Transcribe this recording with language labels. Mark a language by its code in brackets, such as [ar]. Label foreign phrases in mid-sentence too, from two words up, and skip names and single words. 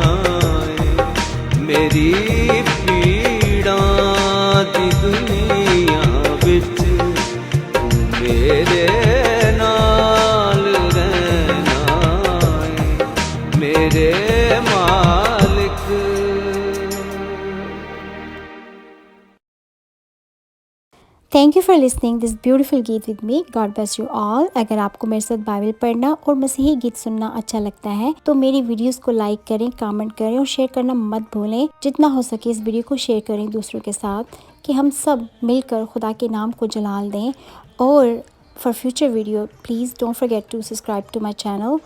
[pa] ਮੇਰੀ ਪੀੜਾਂ ਦੀ ਦੁਨੀਆ ਵਿਚ ਤੂ ਮੇਰੇ ਨਾਲ ਰਹਿਣਾ ਹੈ, ਮੇਰੇ ਮਾਲਿਕ। [en] Thank you for listening this beautiful गीत with me। God bless you all. [hi] अगर आपको मेरे साथ बाइबल पढ़ना और मसीही गीत सुनना अच्छा लगता है तो मेरी वीडियोस को लाइक करें, कमेंट करें और शेयर करना मत भूलें। जितना हो सके इस वीडियो को शेयर करें दूसरों के साथ, कि हम सब मिलकर खुदा के नाम को जलाल दें। [en] और for future video please don't forget to subscribe to my channel.